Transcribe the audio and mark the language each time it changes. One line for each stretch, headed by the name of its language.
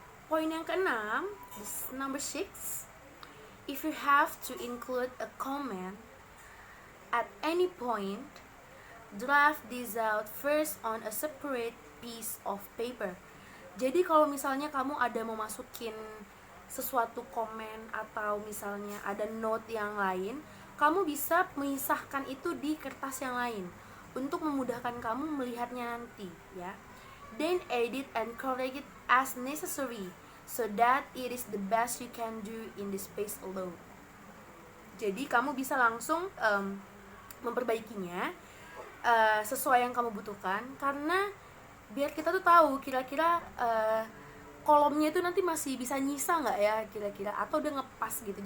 Indonesian: Poin yang keenam,
English: number 6, if you have to include a comment at any point, draft this out first on a separate piece of paper.
Indonesian: Jadi kalau misalnya kamu ada mau masukin sesuatu komen atau misalnya ada note yang lain, kamu bisa mengisahkan itu di kertas yang lain untuk memudahkan kamu melihatnya nanti ya.
English: Then edit and correct it as necessary so that it is the best you can do in the space alone.
Indonesian: Jadi kamu bisa langsung memperbaikinya sesuai yang kamu butuhkan, karena biar kita tuh tahu kira-kira kolomnya itu nanti masih bisa nyisa nggak ya kira-kira, atau udah ngepas gitu.